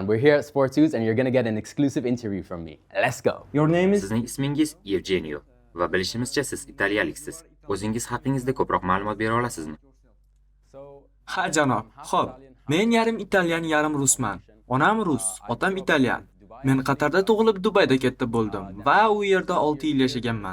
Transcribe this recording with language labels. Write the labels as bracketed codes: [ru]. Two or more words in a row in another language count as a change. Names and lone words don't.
[en] We're here at Sports News and you're going to get an exclusive interview from me. Let's go. Your name is? [uz] Sizning ismingiz Evgenio va bilishimizcha siz italiyaliksiz. O'zingiz haqingizda ko'proq ma'lumot bera olasizmi? Ha janob. Xo'p, men yarim italyan, yarim rusman. Onam rus, otam italyan. Men Qatarda tug'ilib Dubayda katta bo'ldim va u yerda 6 yil yashaganman.